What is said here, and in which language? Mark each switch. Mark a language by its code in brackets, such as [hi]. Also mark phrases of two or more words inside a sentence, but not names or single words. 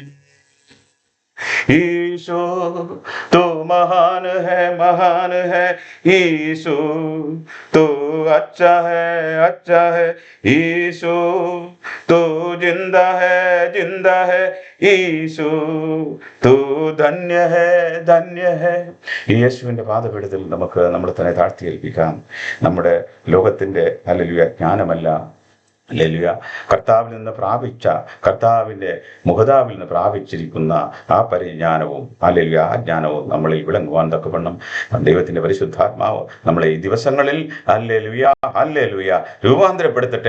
[hi] यीशु तू महान है यीशु, तू अच्छा है यीशु, तू जिंदा है यीशു, तू धन्य है। [ml] ഈ യേശുവിൻ്റെ പാദപീഠത്തിൽ നമുക്ക് നമ്മളെ തന്നെ താഴ്ത്തി ഏൽപ്പിക്കാം. നമ്മുടെ ലോകത്തിൻ്റെ ഹല്ലേലൂയ ജ്ഞാനമല്ല, ഹല്ലേലൂയ കർത്താവിൻ്റെ മുഖതാവിൽ നിന്ന് പ്രാപിച്ചിരിക്കുന്ന ആ പരിജ്ഞാനവും ഹല്ലേലൂയ ആ ജ്ഞാനവും നമ്മളിൽ വിളങ്ങുവാൻ തക്കവണ്ണം ദൈവത്തിൻ്റെ പരിശുദ്ധാത്മാവ് നമ്മളെ ഈ ദിവസങ്ങളിൽ ഹല്ലേലൂയ രൂപാന്തരപ്പെടുത്തട്ടെ.